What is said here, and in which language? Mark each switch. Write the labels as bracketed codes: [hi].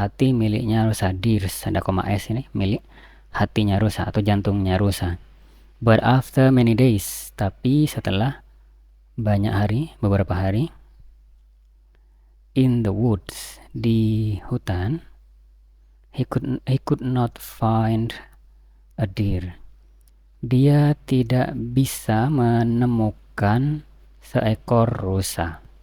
[id] Hati miliknya rusa, deers, ada koma s ini, milik hatinya rusa atau jantungnya rusa. [en] But after many days, [id] tapi setelah banyak hari, beberapa hari, [en] in the woods, [id] di hutan, [en] he could not find a deer. [id] Dia tidak bisa menemukan seekor rusa.